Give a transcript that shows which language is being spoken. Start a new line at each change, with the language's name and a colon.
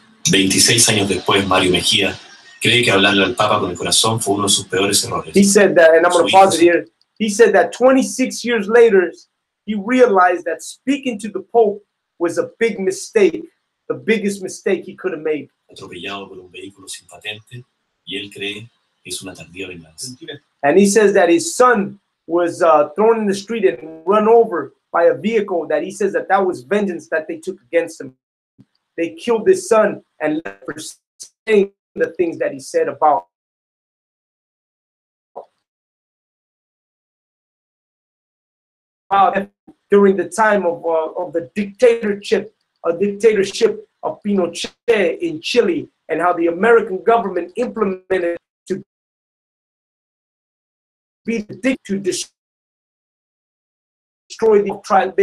Spanish: 26 años después, Mario Mejía cree que hablarle al Papa con el corazón fue uno de sus peores errores.
English: He said that, and I'm going to pause it here. He said that 26 years later, he realized that speaking to the Pope was a big mistake, the biggest mistake he could have made.
Spanish: Atropellado por un vehículo sin patente, y él cree que es una tardía venganza.
English: And he says that his son was thrown in the street and run over by a vehicle, that he says that that was vengeance that they took against him. They killed his son and left for saying the things that he said about during the time of the dictatorship of Pinochett in Chile, and how the American government implemented to be the dictator to destroy the tribe.